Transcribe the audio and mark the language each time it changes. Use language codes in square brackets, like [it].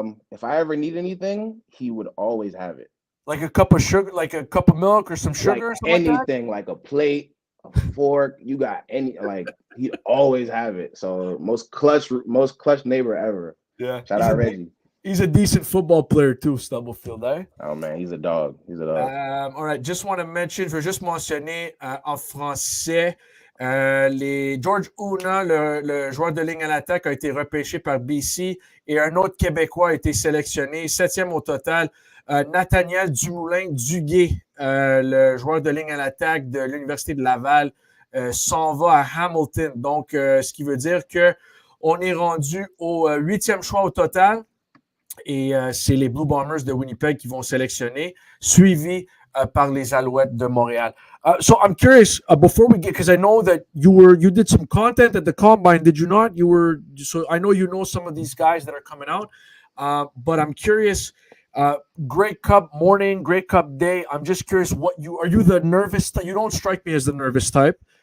[en] If I ever need anything, he would always have it. Like a cup of sugar, like a cup of milk or some sugar, like or something anything, like a plate, a fork. You got he'd always have it. So most clutch neighbor ever. Yeah. Shout out Reggie. He's a decent football player too, Stubblefield, eh? Oh man, he's a dog. All right, just want to mention, [fr] je veux juste mentionner en français, les George Una, le joueur de ligne à l'attaque, a été repêché par BC et un autre Québécois a été sélectionné, 7e au total. Nathaniel Dumoulin-Duguay, le joueur de ligne à l'attaque de l'Université de Laval, s'en va à Hamilton. Donc, ce qui veut dire qu'on est rendu au 8e choix au total. Et c'est les Blue Bombers de Winnipeg qui vont sélectionner, suivis par les Alouettes de Montréal. [en] So I'm curious, before we get, because I know that you did some content at the Combine, did you not? So I know you know some of these guys that are coming out, but I'm curious, Grey Cup morning, Grey Cup day, I'm just curious, are you the nervous type? You don't strike me as the nervous type.